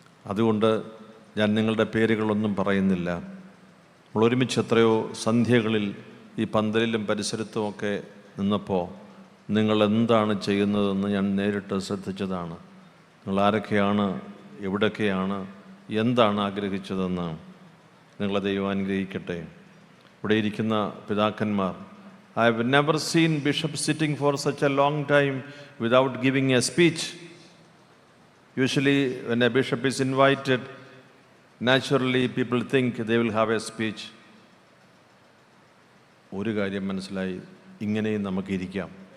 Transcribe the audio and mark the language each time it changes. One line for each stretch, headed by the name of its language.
Malayalam: അതുകൊണ്ട് ഞാൻ നിങ്ങളുടെ പേരുകളൊന്നും പറയുന്നില്ല. നമ്മൾ ഒരുമിച്ച് എത്രയോ സന്ധ്യകളിൽ ഈ പന്തലിലും പരിസരത്തുമൊക്കെ നിന്നപ്പോൾ നിങ്ങൾ എന്താണ് ചെയ്യുന്നതെന്ന് ഞാൻ നേരിട്ട് ശ്രദ്ധിച്ചതാണ്. നിങ്ങൾ ആരൊക്കെയാണ്, എവിടൊക്കെയാണ്, എന്താണ് ആഗ്രഹിച്ചതെന്ന്. നിങ്ങളെ ദൈവം അനുഗ്രഹിക്കട്ടെ. ഇവിടെ ഇരിക്കുന്ന പിതാക്കന്മാർ,
English: I have never seen bishop sitting for such a long time without giving a speech. Usually when a bishop is invited, naturally people think they will have a speech.
Malayalam: ഒരു കാര്യം മനസ്സിലായി, ഇങ്ങനെയും നമുക്കിരിക്കാം.